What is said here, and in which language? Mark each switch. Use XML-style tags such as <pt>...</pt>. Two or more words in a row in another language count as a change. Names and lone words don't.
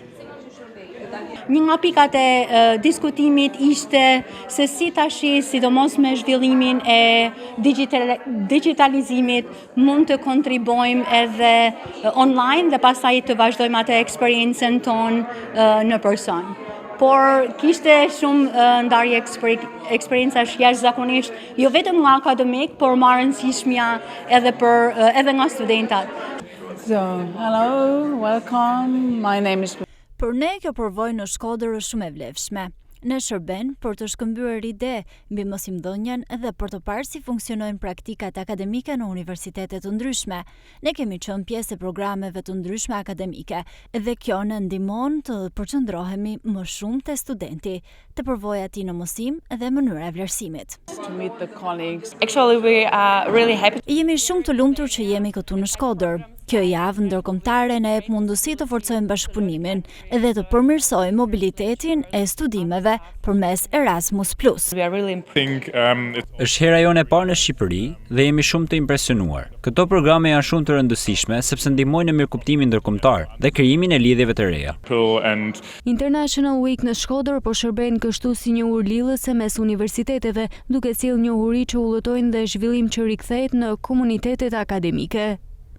<sq>Një nga pikat e diskutimit ishte se si tashi, sidomos me zhvillimin e digitalizimit, mund të kontribojmë edhe online dhe pastaj të vazhdojmë atë eksperiencën tonë në person. Por kishte shumë ndarje eksperiencash jashtëzakonisht, jo vetëm nga akademik, por më rëndësishmja edhe nga studentat.</sq> <en>So, hello, welcome. My name is</en> <sq>Për ne kjo përvojë në Shkodër është shumë e vlefshme. Ne shërben për të shkëmbyer ide mbi mësimdhënien dhe për të parë si funksionojnë praktikat akademike në universitete të ndryshme. Ne kemi qenë pjesë e programeve të ndryshme akademike dhe kjo na ndihmon të përqendrohemi më shumë te studenti, te përvoja e tij në mësim dhe mënyra e vlerësimit.</sq> <en>to meet the colleagues. Actually, we are really happy.</en> <sq>Jemi shumë të lumtur që jemi këtu në Shkodër. Kjo javë ndërkombëtare na jep mundësi të forcojmë bashkëpunimin dhe të përmirësojmë mobilitetin e studimeve përmes Erasmus+.</sq> <en>We are really</en> <sq>Është hera jone e parë në Shqipëri dhe jemi shumë të impresionuar. Këto programe janë shumë të rëndësishme sepse ndihmojnë në mirëkuptimin ndërkombëtar dhe krijimin e lidhjeve të reja. International Week në Shkodër po shërben kështu si një urlillëse mes universiteteve, duke sjellë njohuri që ullëtojnë dhe zhvillim që rikthehet në komunitetet akademike.</sq>